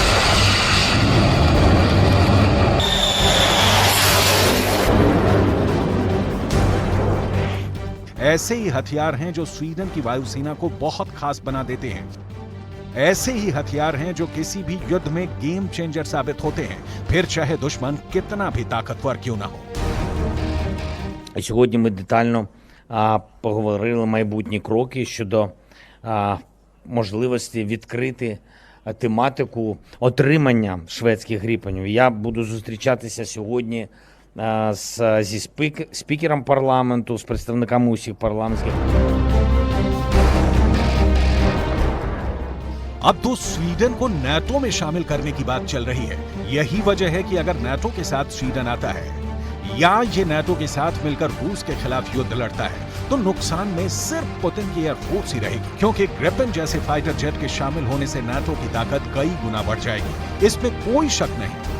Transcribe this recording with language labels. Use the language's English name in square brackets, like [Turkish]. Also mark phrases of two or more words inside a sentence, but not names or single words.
[Hindi] ऐसे ही हथियार हैं जो स्वीडन की वायुसेना को बहुत खास बना देते हैं। ऐसे ही हथियार हैं जो किसी भी युद्ध में [English] game changer [Hindi] साबित होते हैं, फिर चाहे दुश्मन कितना भी ताकतवर क्यों ना हो। [Ukrainian] Сьогодні ми детально поговорили майбутні кроки щодо можливості відкрити тематику отримання шведських гріпенів. Я буду зустрічатися сьогодні зі спікером парламенту, з представниками усіх парламентських. [Hindi] अब तो स्वीडन को नाटो में शामिल करने की बात चल रही है। यही वजह है कि अगर नाटो के साथ स्वीडन आता है या ये नाटो के साथ मिलकर रूस के खिलाफ युद्ध लड़ता है तो नुकसान में सिर्फ पुतिन की एयरफोर्स ही रहेगी, क्योंकि ग्रिपेन जैसे [English] fighter jet [Hindi] के शामिल होने से नाटो की ताकत कई गुना बढ़ जाएगी, इसमें कोई शक नहीं।